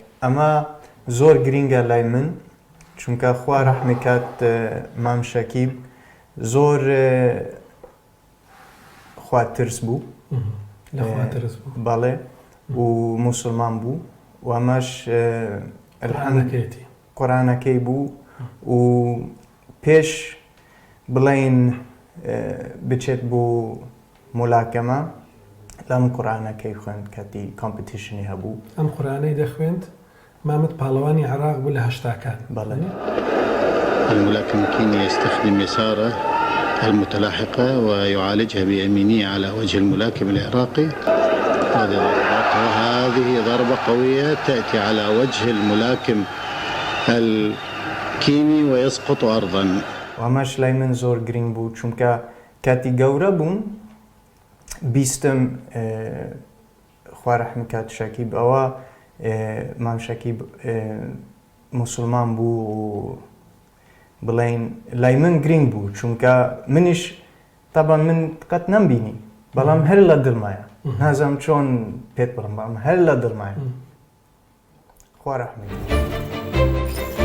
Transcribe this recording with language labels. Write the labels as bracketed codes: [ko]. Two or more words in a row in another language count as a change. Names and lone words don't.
[ckb] ئەمە زۆر گرینگە لای من چونکە خوا ڕەحمی کات مام شەکیب زۆر خوا ترس بوو بەڵێ و موسڵمان بوو و ئەمەش قورآنەکەی بوو و پێش بڵین بچێت بۆ ملاکەمە لەم قورآنەکەی خوێند کاتی کۆمپیتیشنی هەبوو ئەم قورآنەی دەخوێند مامت پاڵەوانی عراق بوو لە هەشتاکان بەڵێ [ar] الملاكم الكيني يستخدم يساره المتلاحقة ويعالجها بيمينه على وجه الملاكم العراقي هذه ضربات وهذه ضربة قوية تأتي على وجه الملاكم الكيني ويسقط أرضا [ckb] وەمەش لای من زۆر گرنگ بوو چونکە کاتی گەورە بووم بیستم خوا ڕەحمی کات شەکیب ئەوە مام شەکیب موسڵمان بوو و بڵین لای من گرنگ بوو چونکە منیش تەبەن من قەت نەمبینی بەڵام هەر لە دڵمایە نازانم چۆن پێت بڵم بەڵام هەر لە دڵمایە خوا ڕەحمی